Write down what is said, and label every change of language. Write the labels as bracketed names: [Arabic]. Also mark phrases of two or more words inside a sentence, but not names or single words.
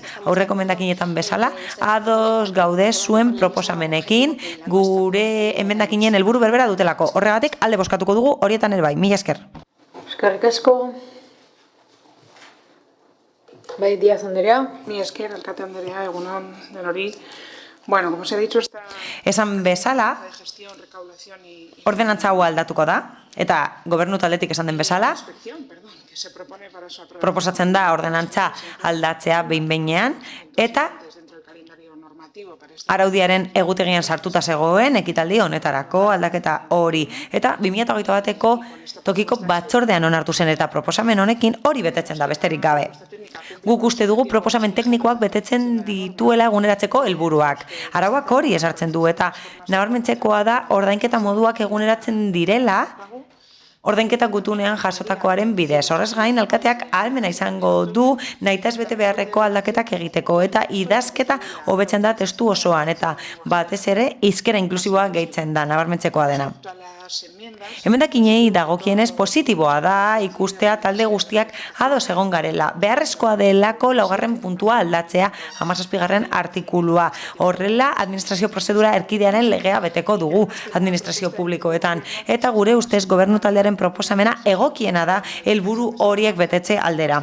[Basque] Aurreko emendakinetan bezala, ados gaude zuen proposamenekin, gure emendakinen helburu berbera dutelako. Horregatik alde bozkatuko dugu horietan ere bai. Mila esker. Eskerrik asko. Bai, Díaz Andrea. Mi esker, alkate Andrea, egunon denori. [Spanish] Bueno, como se ha dicho, esta [Basque] Esan bezala, [Spanish] de gestión, recaudación y [Basque] ordenantza hau aldatuko da, eta gobernu taldetik esan den bezala, [Spanish] inspección, perdón, que se propone para su aprobación [Basque] proposatzen da ordenantza aldatzea behin-behinean, eta [Spanish] dentro del calendario normativo para este [Basque] araudiaren egutegian sartuta zegoen ekitaldi honetarako aldaketa hori. Eta 2021 bateko tokiko batzordean onartu zen eta proposamen honekin hori betetzen da besterik gabe. Guk uste dugu proposamen teknikoak betetzen dituela eguneratzeko helburuak. Arauak hori esartzen du eta nabarmentzekoa da ordainketa moduak eguneratzen direla ordainketa gutunean jasotakoaren bidez. Horrez gain, alkateak ahalmena izango du nahitaz bete beharreko aldaketak egiteko eta idazketa hobetzen da testu osoan eta batez ere hizkera inklusiboa gehitzen da, nabarmentzekoa dena. [Spanish] a las enmiendas. [Basque] Emendakinei dagokienez positiboa da ikustea talde guztiak ados egon garela. Beharrezkoa delako 4. puntua aldatzea 17. artikulua. Horrela, administrazio prozedura erkidearen legea beteko dugu administrazio publikoetan. Eta gure ustez gobernu taldearen proposamena egokiena da helburu horiek betetze aldera.